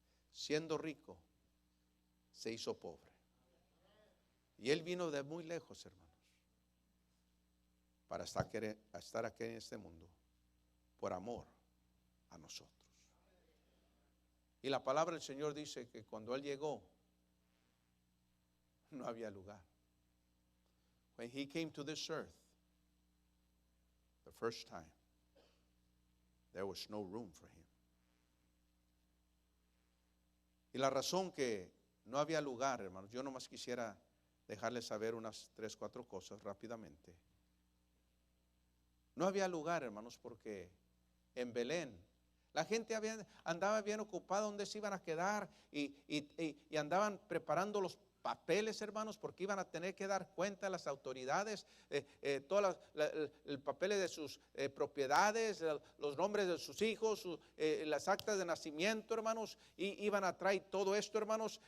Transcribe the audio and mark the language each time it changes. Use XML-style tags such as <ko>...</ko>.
<es>Siendo rico, se hizo pobre. Y Él vino de muy lejos, hermanos, para estar aquí en este mundo, por amor a nosotros. Y la palabra del Señor dice que cuando Él llegó, no había lugar.</es> <en>When He came to this earth, the first time, there was no room for Him.</en> <es>Y la razón que no había lugar, hermanos, yo nomás quisiera dejarles saber unas 3, 4 cosas rápidamente. No había lugar, hermanos, porque en Belén la gente andaba bien ocupada donde se iban a quedar y andaban preparando los papeles, hermanos, porque iban a tener que dar cuenta a las autoridades, todos el papeles de sus propiedades, los nombres de sus hijos, las actas de nacimiento, hermanos, y iban a traer todo esto, hermanos.</es>